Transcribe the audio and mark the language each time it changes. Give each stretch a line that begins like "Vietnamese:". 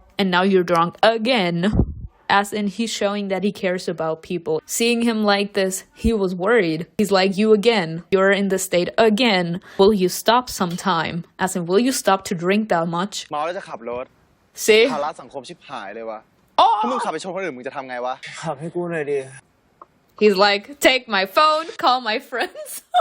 English: and now you're drunk again. As in, he's showing that he cares about people. Seeing him like this, he was worried. He's like, you again. You're in this state again. Will you stop sometime? As in, will you stop to drink that much?
Thai: เมาแล้วจะขับรถ
English: See?
Thai: ภาระสังคมชิบหายเลยวะ Oh! ถ้ามึงขับไปชนคนอื่นมึงจะทำไงวะ ขับให้กูหน่อยดิ
English: He's like, take my phone, call my friends.